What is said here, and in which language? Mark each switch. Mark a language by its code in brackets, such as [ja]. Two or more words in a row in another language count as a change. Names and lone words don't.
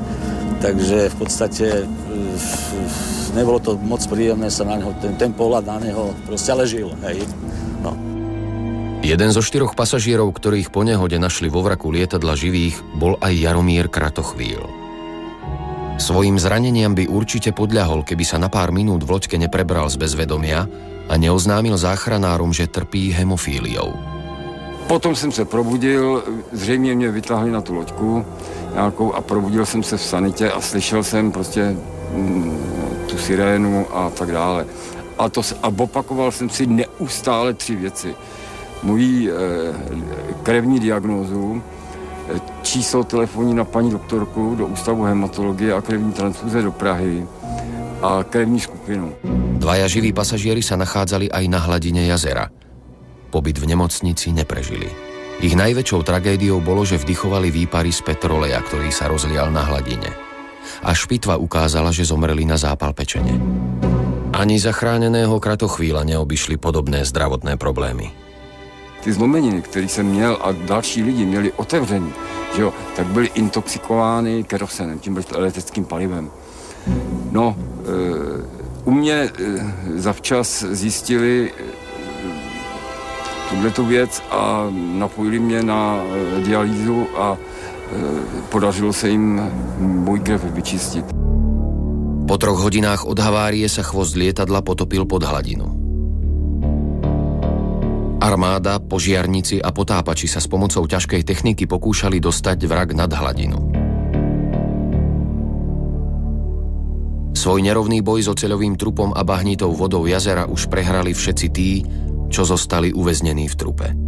[sk] Takže v podstate nebolo to moc príjemné sa na neho, ten pohľad na neho proste ležil, hej. No. Jeden zo 4 pasažierov, ktorých po nehode našli vo vraku lietadla živých, bol aj Jaromír Kratochvíl. Svojím zraneniam by určite podľahol, keby sa na pár minút v loďke neprebral z bezvedomia a neoznámil záchranárom, že trpí hemofíliou. [cs] Potom jsem se probudil, zřejmě mě vytáhli na tu loďku nějakou a probudil jsem se v sanitě a slyšel jsem prostě tu sirénu a tak dále. A opakoval jsem si neustále 3 věci. Moji krevní diagnózu, číslo telefonní na paní doktorku do Ústavu hematologie a krevní transfuze do Prahy a krevní skupinu. [sk] 2 živí pasažieri sa nachádzali aj na hladine jazera. Pobyt v nemocnici neprežili. Ich najväčšou tragédiou bolo, že vdychovali výpary z petroleja, ktorý sa rozlial na hladine. Až pitva ukázala, že zomreli na zápal pečene. Ani zachráneného Kratochvíla neobyšli podobné zdravotné problémy. [cs] Ty zlomeniny, které jsem měl a další lidi měli otevřený, že jo, tak byly intoxikovány kerosenem, tím leteckým palivem. No, u mě zavčas zjistili tuhletu věc a napojili mě na dialýzu a podařilo se jim můj krev vyčistit. [sk] Po 3 hodinách od havárie sa chvost lietadla potopil pod hladinu. Armáda, požiarnici a potápači sa s pomocou ťažkej techniky pokúšali dostať vrak nad hladinu. Svoj nerovný boj s oceľovým trupom a bahnitou vodou jazera už prehrali všetci tí, čo zostali uväznení v trupe.